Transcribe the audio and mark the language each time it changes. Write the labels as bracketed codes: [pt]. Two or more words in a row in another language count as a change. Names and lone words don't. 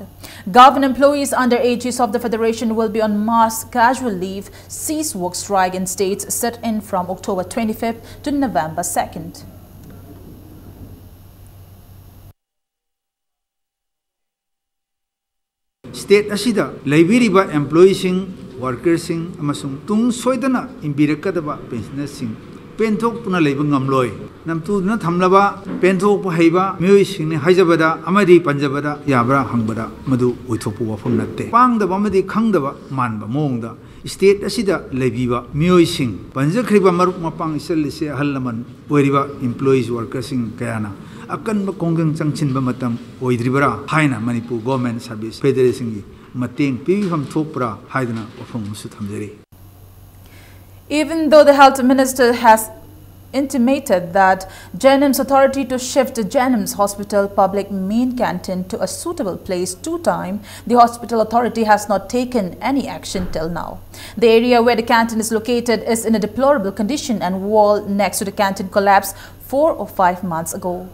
[en] Government employees under aegis of the Federation will be on mass casual leave, cease work strike in states set in from October 25th to November 2nd. [mni] State asida laibiriba [en] employees workers [mni] amasung tung soidana imbirakadaba pensioners penthok puna leiba ngamloi namtu na thamlaba penthok pu heiba mioi sing ne haijabada amadi panjabada yabra hangbada madu oithopu wafam natte pangdaba amadi khangdaba manba mongda state asida leibiba mioi sing panjakhriba marup mapang isalise hallaman oiriba [en] employees workers [mni] kayana akan ba kongang changchinba matam oidribara haina Manipur Government Service Federation gi mateng pibam thopra haidana wafam su thamjari. [en] Even though the health minister has intimated that Jennings authority to shift the Jennings Hospital public main canteen to a suitable place 2 times, the hospital authority has not taken any action till now. The area where the canteen is located is in a deplorable condition and wall next to the canteen collapsed 4 or 5 months ago.